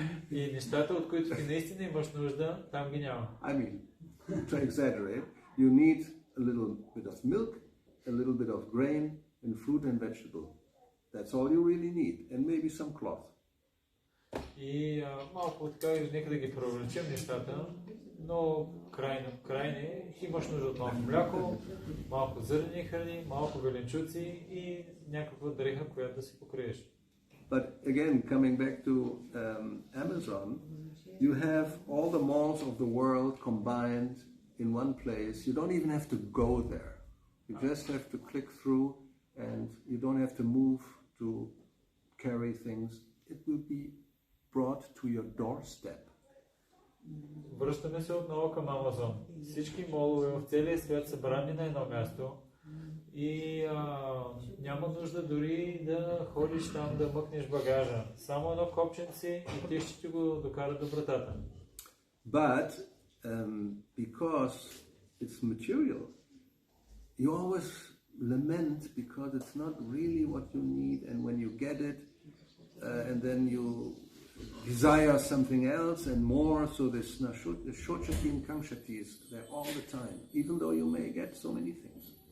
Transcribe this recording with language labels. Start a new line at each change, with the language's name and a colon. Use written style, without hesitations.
Bulgarian: И нещата, от които ти наистина имаш нужда, там ги няма.
English: I mean, to exaggerate, you need a little bit of milk, a little bit of grain, and fruit and vegetable. That's all you really need, and maybe some cloth.
Bulgarian: И малко така или нека да ги преувеличим нещата, но крайне имаш нужда от малко мляко, малко зърнени храни, малко зеленчуци и някаква дреха, която да си покриеш.
English: But again, coming back to Amazon, you have all the malls of the world combined in one place. You don't even have to go there. You just have to click through, and you don't have to move to carry things. It will be brought to your doorstep.
Bulgarian: Връщаме се отново към Амазон. Всички молове в целия свят са събрани на едно място и няма нужда дори да ходиш там да мъкнеш багажа. Само едно копченце и ти ще ти го докарат до вратата.
English: But because it's material, you always lament because it's not really what you need, and when you get it, and then you desire something else and more, so this shochati and kangshati is there all the time, even though you may get so many things.